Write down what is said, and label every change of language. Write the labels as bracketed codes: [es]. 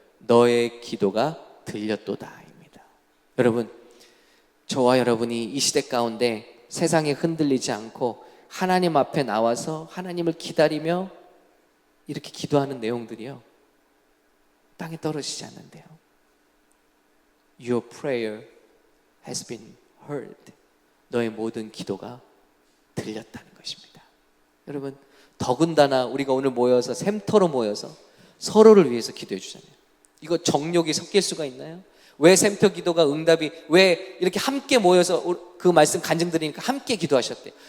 [ko] 너의 기도가 들렸도다입니다. 여러분, 저와 여러분이 이 시대 가운데 세상에 흔들리지 않고 하나님 앞에 나와서 하나님을 기다리며 이렇게 기도하는 내용들이요, 땅에 떨어지지 않는데요. [en] Your prayer has been heard. [ko] 너의 모든 기도가 들렸다는 것입니다. 여러분, 더군다나 우리가 오늘 모여서, 샘터로 모여서 서로를 위해서 기도해 주잖아요. 이거 정욕이 섞일 수가 있나요? 왜 샘터 기도가 응답이, 왜 이렇게 함께 모여서 그 말씀 간증 드리니까 함께 기도하셨대요.